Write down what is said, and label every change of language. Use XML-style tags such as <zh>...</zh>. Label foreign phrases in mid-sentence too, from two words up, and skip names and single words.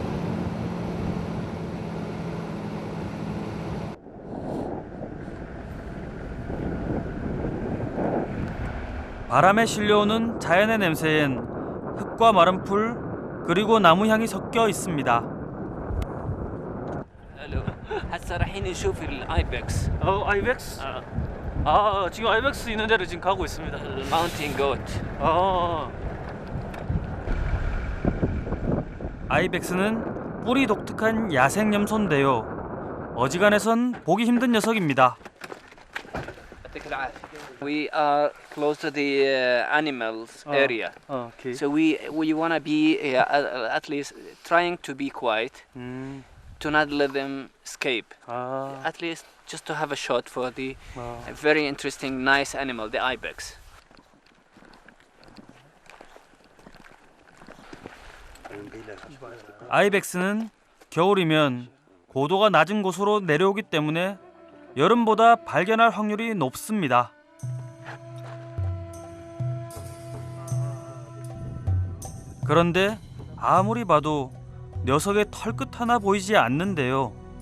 <ko>바람에 실려오는 자연의 냄새엔 흙과 마른 풀 그리고 나무 향이 섞여 있습니다.</ko> <ar>هسه رايحين نشوف الايبكس.</ar> <ko>아이벡스? 지금 아이벡스 있는 데를 지금 가고 있습니다.</ko> <en>the mountain goat.</en> <ko>아이벡스는 뿔이 독특한 야생 염소인데요. 어지간해선 보기 힘든 녀석입니다.</ko> <en>We are close to the animals area. Okay. So we want to be at least trying to be quiet, to not let them escape. At least just to have a shot for the very interesting, nice animal, the ibex.</en> <ko>아이벡스는 겨울이면 고도가 낮은 곳으로 내려오기 때문에 여름보다 발견할 확률이 높습니다. 그런데 아무리 봐도 녀석의 털끝 하나 보이지 않는데요.</ko>